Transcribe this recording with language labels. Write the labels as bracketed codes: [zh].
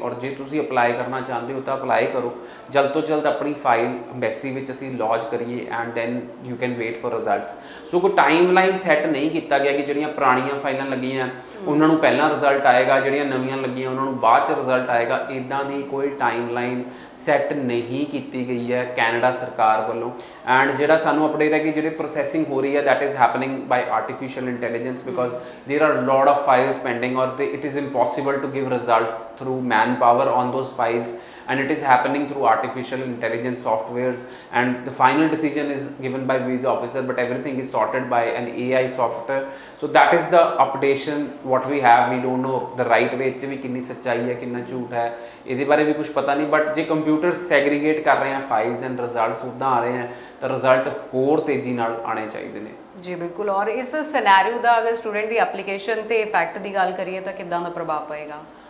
[pa] ਔਰ ਜੇ ਤੁਸੀਂ ਅਪਲਾਈ ਕਰਨਾ ਚਾਹੁੰਦੇ ਹੋ ਤਾਂ ਅਪਲਾਈ ਕਰੋ, ਜਲਦ ਤੋਂ ਜਲਦ ਆਪਣੀ ਫਾਈਲ ਐਮਬੈਸੀ ਵਿੱਚ ਅਸੀਂ ਲੌਂਚ ਕਰੀਏ [en] And then you can wait for results. [pa] ਸੋ ਕੋਈ ਟਾਈਮ ਲਾਈਨ ਸੈੱਟ ਨਹੀਂ ਕੀਤਾ ਗਿਆ ਕਿ ਜਿਹੜੀਆਂ ਪੁਰਾਣੀਆਂ ਫਾਈਲਾਂ ਲੱਗੀਆਂ ਉਹਨਾਂ ਨੂੰ ਪਹਿਲਾਂ ਰਿਜ਼ਲਟ ਆਏਗਾ, ਜਿਹੜੀਆਂ ਨਵੀਆਂ ਲੱਗੀਆਂ ਉਹਨਾਂ ਨੂੰ ਬਾਅਦ 'ਚ ਰਿਜ਼ਲਟ ਆਏਗਾ। ਇੱਦਾਂ ਦੀ ਕੋਈ ਟਾਈਮ ਲਾਈਨ ਸੈੱਟ ਨਹੀਂ ਕੀਤੀ ਗਈ ਹੈ ਕੈਨੇਡਾ ਸਰਕਾਰ ਵੱਲੋਂ। ਐਂਡ ਜਿਹੜਾ ਸਾਨੂੰ ਅਪਡੇਟ ਹੈ ਕਿ ਜਿਹੜੀ ਪ੍ਰੋਸੈਸਿੰਗ ਹੋ ਰਹੀ ਹੈ [en] That is happening by artificial intelligence because there are lot of files pending, or it is impossible to give results through manpower on those files, and it is happening through artificial intelligence softwares, and the final decision is given by visa officer, but everything is sorted by an AI software. So that is the updation what we have. We don't know the right way [pa] ਚ ਵੀ ਕਿੰਨੀ ਸੱਚਾਈ ਹੈ ਕਿੰਨਾ ਝੂਠ ਹੈ, ਇਹਦੇ ਬਾਰੇ ਵੀ ਕੁਝ ਪਤਾ ਨਹੀਂ। ਬਟ ਜੇ ਕੰਪਿਊਟਰ ਸੈਗਰੀਗੇਟ ਕਰ ਰਹੇ ਆ ਫਾਈਲਸ ਐਂਡ ਰਿਜ਼ਲਟਸ ਉੱਦਾਂ ਆ ਰਹੇ ਹੈ ਤਾਂ ਰਿਜ਼ਲਟ ਹੋਰ ਤੇਜ਼ੀ ਨਾਲ ਆਉਣੇ ਚਾਹੀਦੇ ਨੇ। ਜੀ ਬਿਲਕੁਲ। ਔਰ ਇਸ ਸਿਨੈਰੀਓ ਦਾ ਅਗਰ ਸਟੂਡੈਂਟ ਦੀ ਐਪਲੀਕੇਸ਼ਨ ਤੇ ਇਫੈਕਟ ਦੀ ਗੱਲ ਕਰੀਏ ਤਾਂ ਕਿੱਦਾਂ ਦਾ ਪ੍ਰਭਾਵ ਪਏਗਾ?